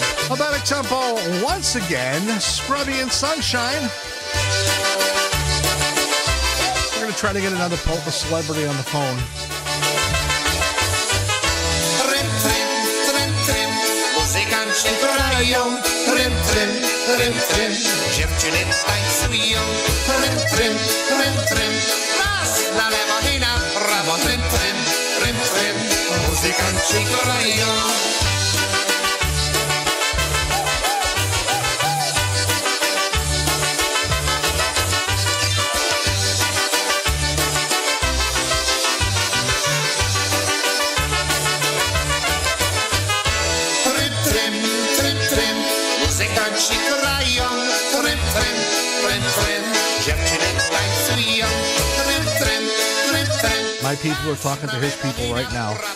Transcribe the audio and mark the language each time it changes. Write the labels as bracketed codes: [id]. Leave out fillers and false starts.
[en] About a tempo once again, Scrubby and Sunshine. We're going to try to get another polka celebrity on the phone. [pl] Muzykanci grają, trym, trym, trym, trym. Dziewczyny tańcują, trym, trym, trym, trym. Raz na lewo i na prawo, trym, trym, trym, trym. Muzykanci grają. Muzykanci grają, trym, trym, trym, trym. Dziewczyny tańcują, trym, trym, trym, trym. [en] My people are talking to his people right now.